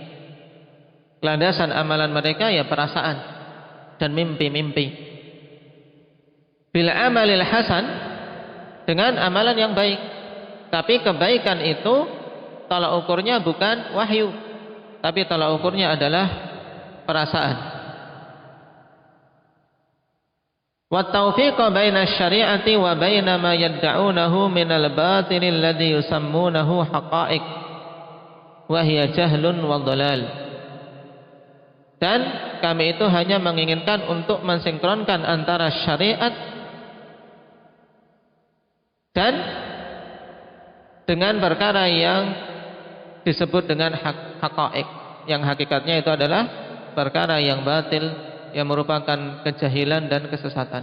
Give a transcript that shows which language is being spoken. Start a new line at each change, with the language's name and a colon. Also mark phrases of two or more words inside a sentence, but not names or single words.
Indonesian: Landasan amalan mereka ya perasaan dan mimpi-mimpi.
Arabic: بالعمل الحسن,
Indonesian: dengan amalan yang baik. Tapi kebaikan itu tolak ukurnya bukan wahyu, tapi tolak ukurnya adalah perasaan.
Arabic: وتوفيقا بين الشريعة وبين ما يدعونه من الباطل الذي يسمونه حقائق وهي جهل وضلال.
Indonesian: Dan kami itu hanya menginginkan untuk mensinkronkan antara syariat dan dengan perkara yang disebut dengan haqa'iq, yang hakikatnya itu adalah perkara yang batil, yang merupakan kejahilan dan kesesatan.